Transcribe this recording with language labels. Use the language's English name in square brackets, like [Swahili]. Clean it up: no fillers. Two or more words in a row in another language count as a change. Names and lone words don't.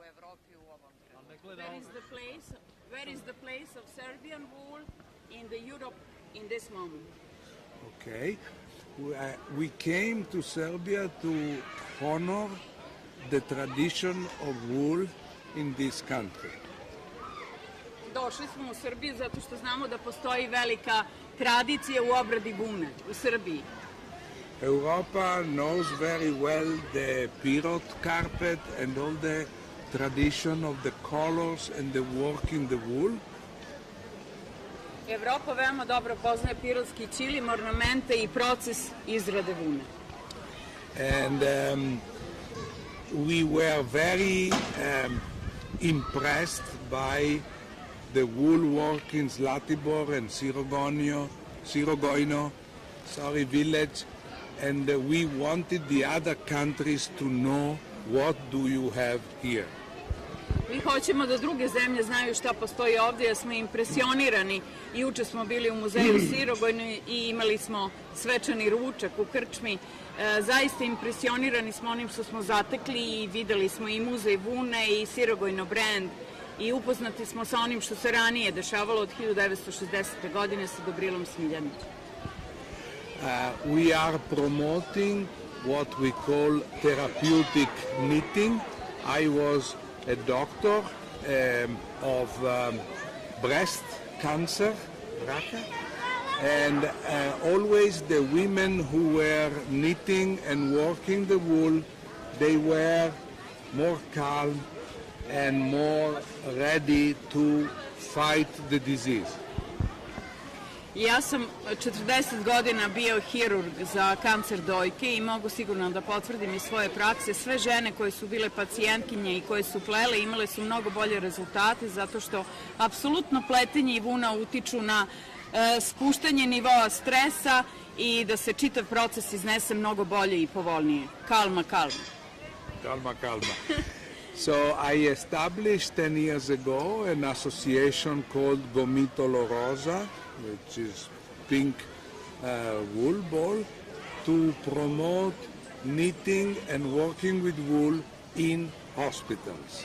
[English] Where is the place of Serbian wool in the Europe in this moment? Okay. We came to Serbia to honor the tradition of wool in this country. [Serbian] Došli smo u Srbiju zato što znamo da postoji velika tradicija u obradi vune u Srbiji. [English] Europa knows very well the pirot carpet and all the tradition of the colors and the work in the wool. [Serbian] Evropa veoma dobro poznaje pirotski ćilim, ornamente i proces izrade vune. [English] And we were very impressed by the wool work in Zlatibor and Sirogojno village, and we wanted the other countries to know what do you have here. [Serbian] Mi hoćemo da druge zemlje znaju šta postoji ovdje, jer smo impresionirani. Juče smo bili u muzeju Sirogojno i imali smo svečani ručak u krčmi. Zaista impresionirani smo onim što smo zatekli i videli smo i muzej vune i Sirogojno brand i upoznati smo sa onim što se ranije dešavalo od 1960. godine sa Dobrilom Smiljanićem. [English] We are promoting what we call therapeutic knitting. I was a doctor of breast cancer, and always the women who were knitting and working the wool, they were more calm and more ready to fight the disease. [Serbian] Ja sam 40 godina bio hirurg za kancer dojke i mogu sigurno da potvrdim iz svoje prakse. Sve žene koje su bile pacijentkinje i koje su plele imale su mnogo bolje rezultate zato što apsolutno pletenje i vuna utiču na spuštanje nivoa stresa i da se čitav proces iznese mnogo bolje i povoljnije. Kalma. [English] So I established 10 years ago an association called Gomitolo Rosa, which is pink wool ball, to promote knitting and working with wool in hospitals.